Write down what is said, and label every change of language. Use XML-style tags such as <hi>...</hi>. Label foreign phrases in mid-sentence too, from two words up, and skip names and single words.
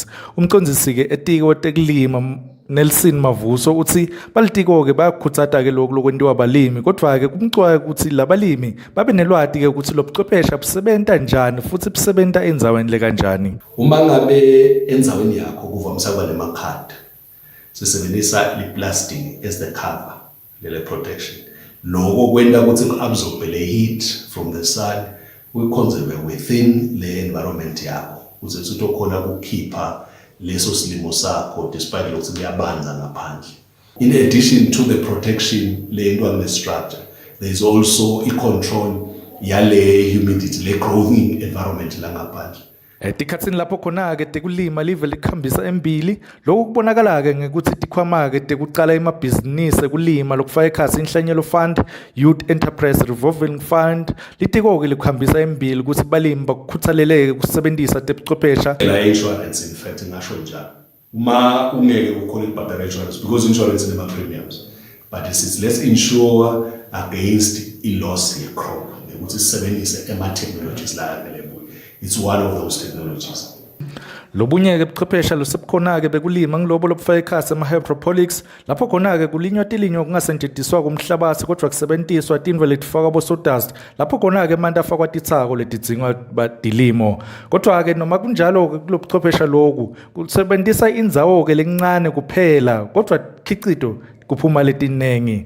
<ss>Umcondzisi ke etiko tekulima Nelson Mavuso uthi balitiko ke bayakhutsata ke lokho lokwentiwa balimi kodwa ke kumcwa ukuthi labalimi babe nelwati ke ukuthi lobuchwephesha busebenta njani futhi busebenta endzaweni le kanjani. Uma ngabe endzaweni yakho kuvamisa kuba nemakhadi sisebenzisa i-</ss> <en>plastic as the cover</en> <ss>lele protection loko kwenta ukuthi ku-absorbe le</ss> <en>heat from the sun</en> <ss>uyiconserve within le environment yakho ukuze utokhona ukukhipha leso silimo sakho despite ukuthi kuyabanza ngaphandle.</ss> <en>In addition to the protection le into structure, there is also a control yale humidity le growing environment</en> <ss>la ngaphandle. Tikhatsini lapho khona ke tekulima live likhambisa embili lokho kubonakala ke ngekuthi tikhwama ke tekuqala emabhizinisi ekulima lokufaka ekhatsi inhlanyelo fund, youth enterprise revolving fund litiko ke likhambisa embili ukuthi balimi bakukhuthaleleke kusebenzisa tebuchwephesha la insurance.</ss> <en>In fact</en> <ss>ngasho njalo uma ungeke ukhole ibhadala</ss> <en>insurance because insurance</en> <ss>inema premiums,</ss> <en>but let's insure against</en> <ss>i-loss ye crop ukuthi sisebenzise ema technologies la available.</ss> <en>It's one of those technologies.</en> <ss>Lobunye-ke buchwephesha lusebukhona-ke bekulima ngilobo lobufaka ikhasi ama-hydroponics lapho khona-ke kulinywa tilinywa kungasetshenziswa kumhlabathi kodwa kusebentiswa tindlu letifakwa bo-sawdust lapho khona-ke manje afakwa tithako letidzingwa badilimo. Kodwa-ke noma kunjalo-ke kulo buchwephesha loku kusebenzisa indzawo-ke lencane kuphela kodwa khicito kuphuma letinengi.</ss>